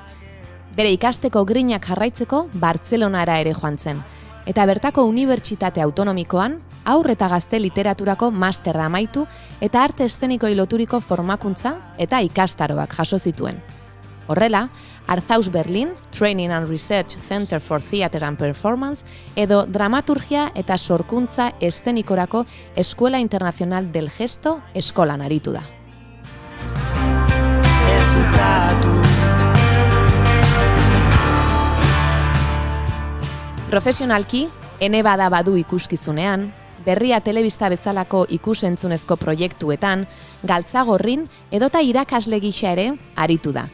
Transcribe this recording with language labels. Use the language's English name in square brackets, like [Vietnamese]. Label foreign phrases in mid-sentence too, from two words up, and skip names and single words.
[Basque] Bere ikasteko grinak jarraitzeko Bartzelonara ere joan zen, eta bertako Unibertsitate Autonomikoan haur eta gazte literaturako masterra amaitu eta arte eszenikoei loturiko formakuntza eta ikastaroak jaso zituen. Horrela, Arthaus Berlin, Training and Research Center for Theater and Performance, edo Dramaturgia eta Sorkuntza Eszenikorako Escuela Internacional del Gesto eskolan aritu da. Profesionalki, ene bada badu ikuskizunean, Berria telebista bezalako ikusentzunezko proiektuetan, Galtzagorrin edota irakasle gisa ere aritu da.